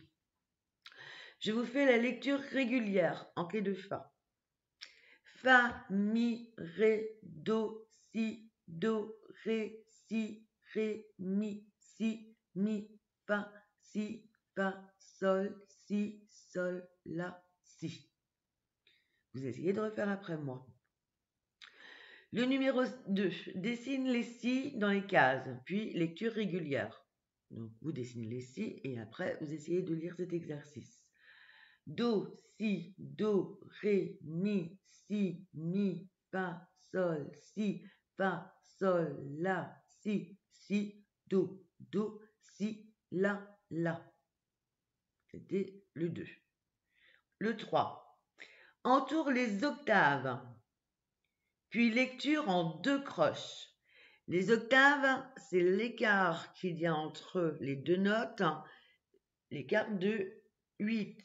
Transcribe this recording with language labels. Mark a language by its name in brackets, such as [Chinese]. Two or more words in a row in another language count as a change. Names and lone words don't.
[French] Je vous fais la lecture régulière en clé de Fa. Fa, Mi, Ré, Do, Si, Do, Ré, Si, Ré, Mi, Fa, Si, Fa, Sol, Si, Sol, La, Si. Vous essayez de refaire après moi. Le numéro 2, dessine les Si dans les cases, puis lecture régulière. Donc vous dessinez les Si et après vous essayez de lire cet exercice. Do, Si, Do, Ré, Mi, Fa, Sol, Si, Fa, Sol, La, Si, Do, Si, La. C'était le 2. Le 3. Entoure les octaves, puis lecture en 2 croches. Les octaves, c'est l'écart qu'il y a entre les deux notes, l'écart de 8.